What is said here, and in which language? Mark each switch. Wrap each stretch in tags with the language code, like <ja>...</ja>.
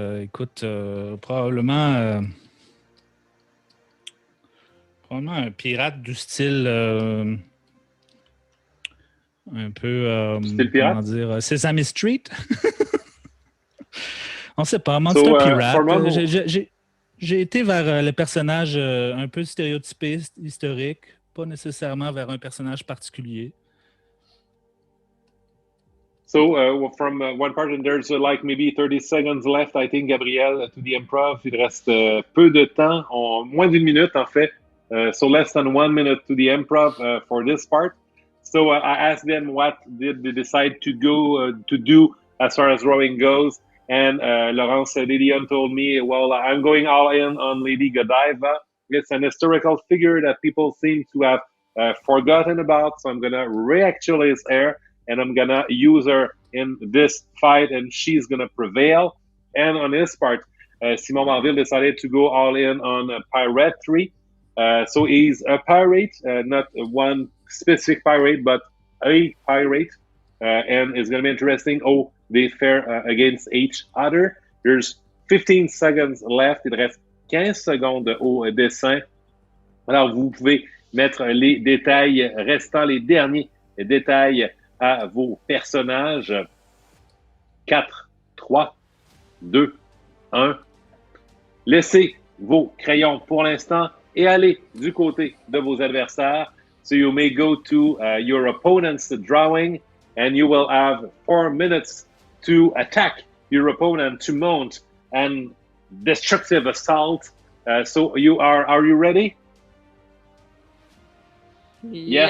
<fr>Écoute, probablement un pirate du style un peu... style pirate? Comment dire? Sesame Street? On ne sait pas. Monster Pirate. J'ai été vers le personnage un peu stéréotypé, historique, pas nécessairement vers un personnage particulier.</fr> <en>So, from one part, and there's like maybe 30 seconds left, I think, Gabriel, to the improv.</en> <fr>Il reste peu de temps, moins d'une minute en fait.</fr> <en>So less than 1 minute to the improv for this part. So I asked them what did they decide to go to do as far as rowing goes. And Laurence Dionne told me, well, I'm going all in on Lady Godiva. It's an historical figure that people seem to have forgotten about. So I'm going to reactualize her and I'm going to use her in this fight and she's going to prevail. And on his part, Simon Bainville decided to go all in on Piratry. So he's a pirate, not one specific pirate, but a pirate. And it's going to be interesting. They fare against each other. There's 15 seconds left.</en> <fr>Il reste 15 secondes au dessin. Alors, vous pouvez mettre les détails restants, les derniers détails à vos personnages. 4, 3, 2, 1. Laissez vos crayons pour l'instant et allez du côté de vos adversaires.</fr> <en>So you may go to your opponent's drawing and you will have 4 minutes to attack your opponent, to mount an destructive assault. So are you ready? Yeah.</en>